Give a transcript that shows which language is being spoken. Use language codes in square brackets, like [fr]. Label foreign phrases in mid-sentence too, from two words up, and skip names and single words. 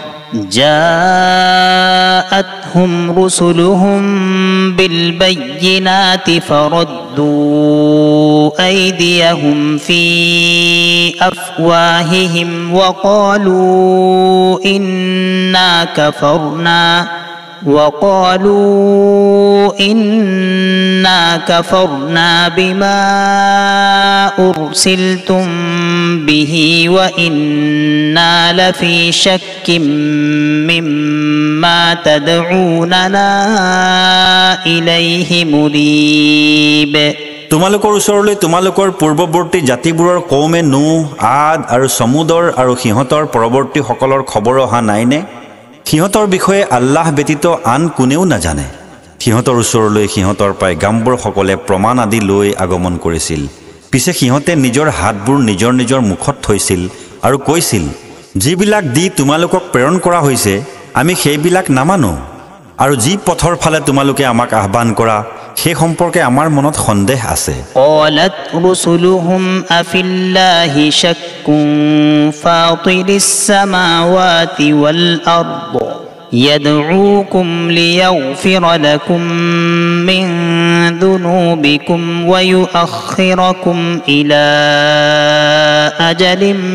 [ar] جاءتهم رسلهم بالبينات فردوا أيديهم في أفواههم وقالوا إنا كفرنا بما أرسلتم به وإنا لفي شك مما تدعوننا إليه مريب [as] তোমালোকৰ ওচৰলৈ তোমালোকৰ পূৰ্বৱৰ্তী জাতিবোৰৰ কৌমে নুহ আদ আৰু সমুদৰ আৰু সিহঁতৰ পৰৱৰ্তী সকলৰ খবৰ অহা নাইনে সিহঁতৰ বিষয়ে আল্লাহ ব্যতীত আন কোনেও নাজানে সিহঁতৰ ওচৰলৈ সিহঁতৰ পাইগাম্বৰ সকলে প্ৰমাণ আদি লৈ আগমন কৰিছিল পিছে সিহঁতে নিজৰ হাতবোৰ নিজৰ নিজৰ মুখত থৈছিল আৰু কৈছিল যিবিলাক দি তোমালোকক প্ৰেৰণ কৰা হৈছে আমি সেইবিলাক নামানো আৰু যি পথৰ ফালে তোমালোকে আমাক আহ্বান কৰা সেই সম্পৰ্কে আমাৰ মনত সন্দেহ আছে [ar] قالت رسلهم أفالله شك فاطر السماوات والأرض يدعوكم ليغفر لكم من ذنوبكم ويؤخركم إلى أجل